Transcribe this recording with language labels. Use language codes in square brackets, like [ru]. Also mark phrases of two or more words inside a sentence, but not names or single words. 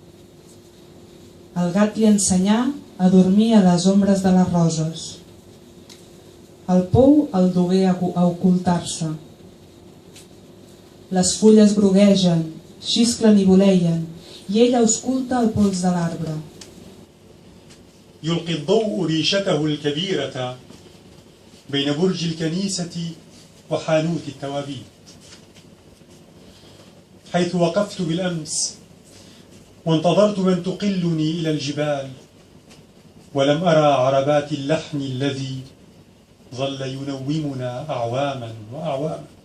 [ca] El gat li ensenyà a dormir a les ombres de les roses. El pou el dugué a ocultar-se. Les fulles groguegen, xisclen i voleien, i ell ausculta el pols de l'arbre. [ar] يلقي الضوء ريشته الكبيرة بين برج الكنيسة وحانوت التوابيت، حيث وقفت بالأمس وانتظرت من تقلني إلى الجبال، ولم أرى عربات اللحن الذي ظل ينومنا أعواما وأعواما.